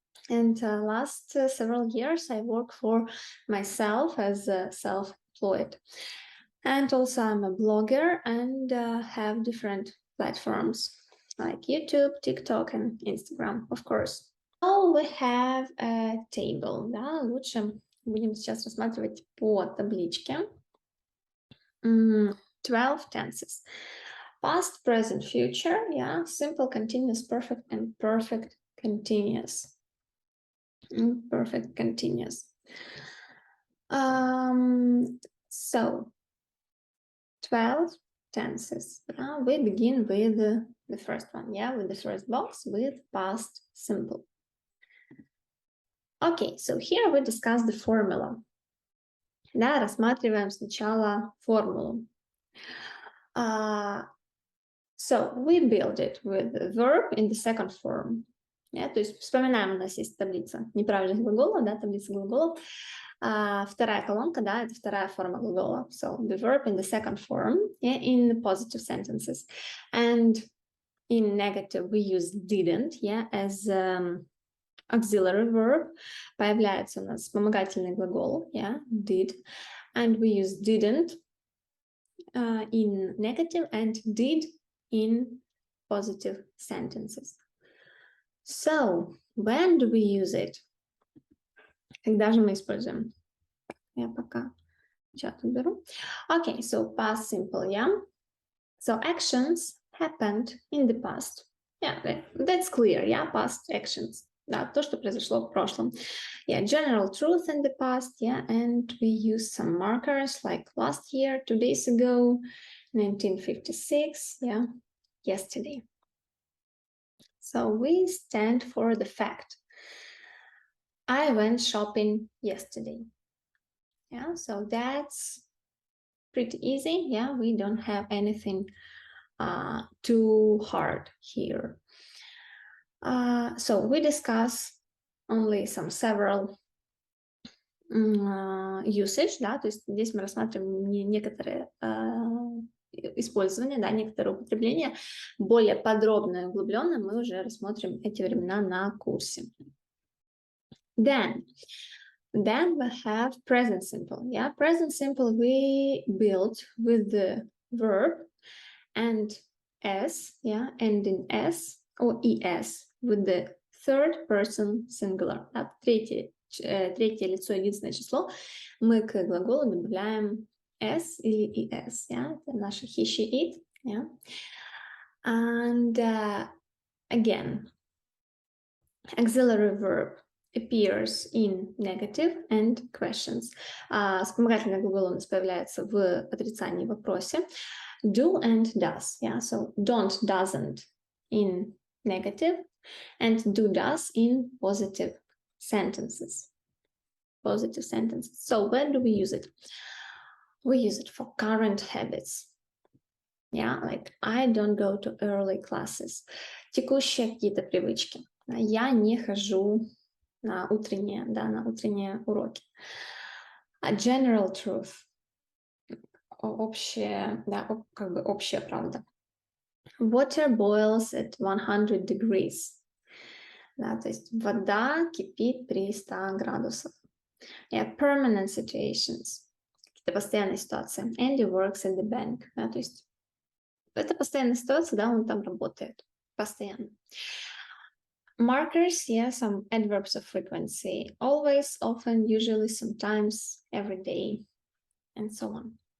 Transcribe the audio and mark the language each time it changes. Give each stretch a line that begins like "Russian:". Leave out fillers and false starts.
English: And last several years, I work for myself as self-employed. And also I'm a blogger and have different platforms like YouTube, TikTok, and Instagram, of course. Now we have a table.
Russian: Да? Лучше будем сейчас рассматривать по табличке.
English: 12 tenses. Past, present, future, yeah, simple, continuous, perfect, and perfect continuous. Perfect continuous. So 12 tenses. We begin with the first one, yeah, with the first box with past simple. Okay, so here we discuss the formula.
Russian: Да, рассматриваем сначала формулу.
English: So we build it with the verb in the second form.
Russian: Yeah, то есть вспоминаем, у нас есть таблица неправильных глаголов, да, таблица глаголов. Вторая колонка, да, это вторая форма глагола.
English: So the verb in the second form, yeah, in the positive sentences. And in negative we use didn't, yeah, as auxiliary verb.
Russian: Появляется у нас вспомогательный глагол, yeah, did.
English: And we use didn't in negative and did in positive sentences. So, when do we use it?
Russian: Когда же мы используем? Я пока чат уберу.
English: Okay, so past simple, yeah? So, actions happened in the past. Yeah, that's clear, yeah? Past actions.
Russian: Да, то, что произошло в прошлом.
English: Yeah, general truth in the past, yeah? And we use some markers like last year, 2 days ago, 1956, yeah? Yesterday. So we stand for the fact. I went shopping yesterday. Yeah, so that's pretty easy. Yeah, we don't have anything too hard here. So we discuss only some several usage,
Russian: да, то есть здесь мы рассматриваем некоторые использования, да, некоторые употребления. Более подробно и углубленно мы уже рассмотрим эти времена на курсе.
English: Then we have present simple. Yeah, present simple we build with the verb and s, yeah, and in s or es with the third person singular.
Russian: Да, третье лицо единственное число. Мы к глаголу добавляем s или es.
English: Yeah,
Russian: это наше
English: he, she, it. Yeah, and again, auxiliary verb appears in negative and questions.
Russian: Вспомогательный глагол у нас появляется в отрицании в вопросе.
English: Do and does. Yeah, so don't, doesn't in negative and do, does in positive sentences. Positive sentences. So when do we use it? We use it for current habits. Yeah, like I don't go to early classes.
Russian: Текущие какие-то привычки. Я не хожу на утренние уроки.
English: A general truth.
Russian: Общая правда.
English: Water boils at 100 degrees.
Russian: Да, то есть вода кипит при 100 градусах.
English: Yeah, permanent situations.
Russian: Какие-то постоянные ситуации.
English: Andy works at the bank.
Russian: Да, то есть это постоянная ситуация, да, он там работает. Постоянно.
English: Markers, yeah, some adverbs of frequency. Always, often, usually, sometimes, every day, and so on.